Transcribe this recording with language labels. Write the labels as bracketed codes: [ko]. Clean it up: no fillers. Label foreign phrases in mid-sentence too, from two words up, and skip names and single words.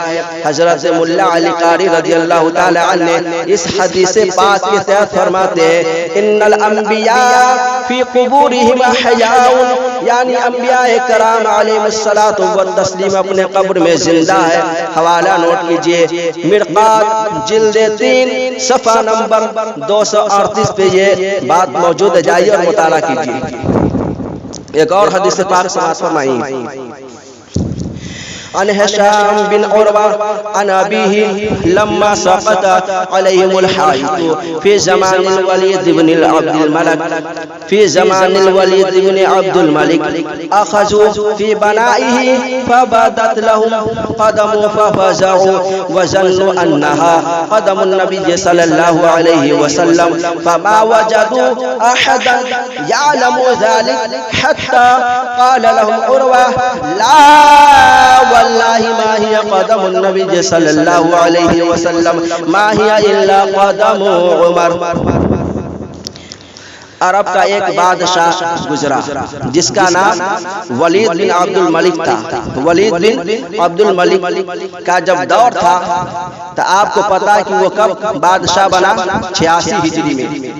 [hi] हज़रत मुल्ला अली कारी [ar] رضي الله تعالى عنه [hi] ने इस हदीस पाक के तहत फरमाते हैं [ar] إن الأنبياء في قبورهم أحياء, [hi] यानी अंबियाए कराम [ar] عليه الصلاة والتسليم [hi] अपने कब्र में जिंदा है। हवाला नोट कीजिए। मिरकात जिल्द 3 सफ़ा नंबर 238 पे ये बात मौजूद है। जाइए और मुताला कीजिए। एक और हदीस पाक समाअत फरमाइए। [ar] عن هشام بن عروة عن أبيه لما سقط عليهم الحائط في زمان الوليد ابن عبد الملك في زمان الوليد ابن عبد الملك أخذوا في بنائه فبدت لهم قدم ففزعوا وظنوا أنها قدم النبي صلى الله عليه وسلم فما وجدوا أحدا يعلم ذلك حتى قال لهم عروة لا والله ما هي قدم النبي صلى الله عليه وسلم ما هي إلا قدم عمر. [hi] अरब का एक बादशाह गुजरा जिसका नाम वलीद बिन अब्दुल मलिक था। वलीद बिन अब्दुल मलिक का जब दौर था तो आपको पता है कि वो कब बादशाह बना, 86 हिजरी में।